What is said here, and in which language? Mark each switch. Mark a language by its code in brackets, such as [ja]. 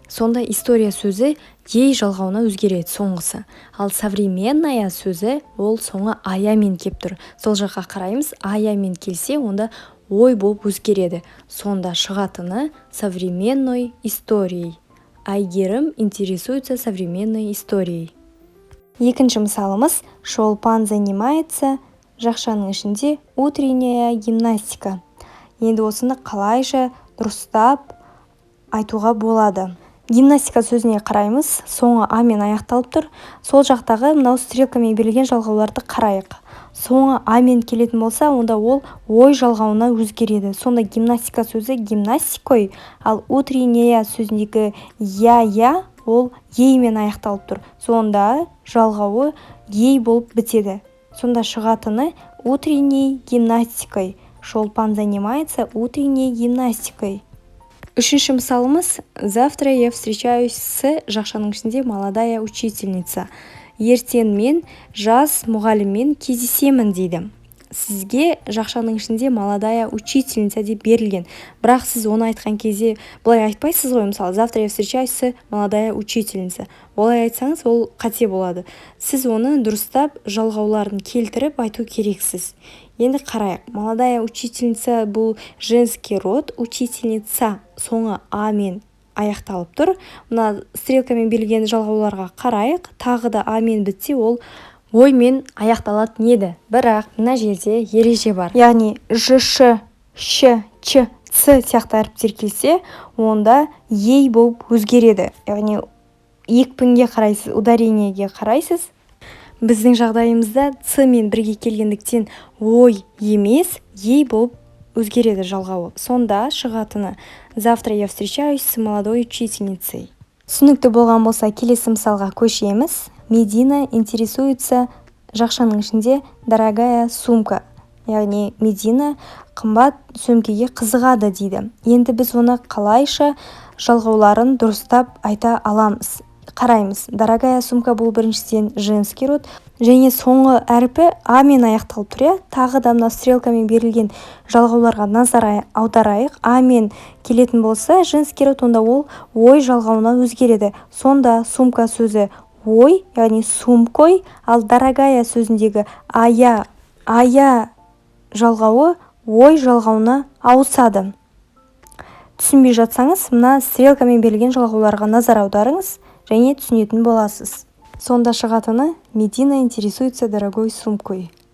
[kk] Сонда история сөзі ей жалғауына өзгереді соңғысы. Ал современная сөзі ол соңы аямен кеп тұр. Сол жаққа қараймыз. Аямен келсе, онда ой болып өзгереді. Сонда шығатыны [ru] современной историей. Әйгерім интересуется современной историей. [kk] Екінші мысалымыз. [ru] Шолпан занимается, [kk] жақшаның ішінде [ru] утренняя гимнастика. [kk] Енді осыны қалайша дұрыстап айтуға болады. Гимнастика сөзіне қараймыз. Соңы амен аяқталып тұр. Сол жақтағы мынау стрелкамен берілген жалғауларды қарайық. Соңы амен келетін болса, онда ол ой жалғауына өзгереді. Сонда гимнастика сөзі гимнастикой, ал утренняя сөзіндегі я ол еймен аяқталып тұр. Сонда жалғауы ей болып бітеді. Сонда шығатыны [ru] утренней гимнастикой. Шолпан занимается утренней гимнастикой. [kk] Үшінші мысалымыз. [ru] Завтра я встречаюсь с, [kk] жақшаның ішінде [ru] молодая учительница. [kk] Ертең мен жас мұғаліммен кездесемін дейді. Сізге жақшаның ішінде [ru] молодая учительница [kk] деп берілген. Бірақ сіз оны айтқан кезде былай айтпайсыз ғой, мысалы, [ru] завтра я встречаюсь с молодая учительница. [kk] Олай айтсаңыз, ол қате болады. Сіз оны дұрыстап жалғауларын келтіріп айту керексіз. Енді қарайық. Молодая учительница бұл женский род, учительница соңы амен аяқталып тұр. Мына стрелкамен берілген жалғауларға қарайық. Тағы да амен бітсе, ол оймен аяқталатын еді. Бірақ мына жерде ереже бар. Яғни ж, ш, ч, ц сияқты әріптер келсе, онда ей болып өзгереді. Яғни екпінге қарайсыз, ударениеге қарайсыз. Біздің жағдайымызда ц мен бірге келгендіктен ой емес, ей болып өзгереді жалғауы. Сонда шығатыны: [ru] завтра я встречаюсь с молодой учительницей. [kk] Түсінікті болған болса, келесі мысалға көшеміз. [ru] Медина интересуется, [kk] жақшаның ішінде [ru] дорогая сумка. [kk] Яғни Медина қымбат сөмкеге қызығады дейді. Енді біз оны қалайша жалғауларын дұрыстап айта аламыз? Қараймыз. Дорогая сумка бұл біріншіден женский род, және соңғы әрпі а мен аяқталып тұр. Тағы да мына стрелкамен берілген жалғауларға назар аударайық. А мен келетін болса, женский род, онда ол ой жалғауына өзгереді. Сонда сумка сөзі ой, яғни сумкой, ал дорогая сөзіндегі ая жалғауы ой жалғауына ауысады. Түсінбей жатсаңыз, мына стрелкамен берілген жалғауларға назар аударыңыз және түсінетін боласыз. Сонда шығатыны: [ru] Медина интересуется дорогой сумкой.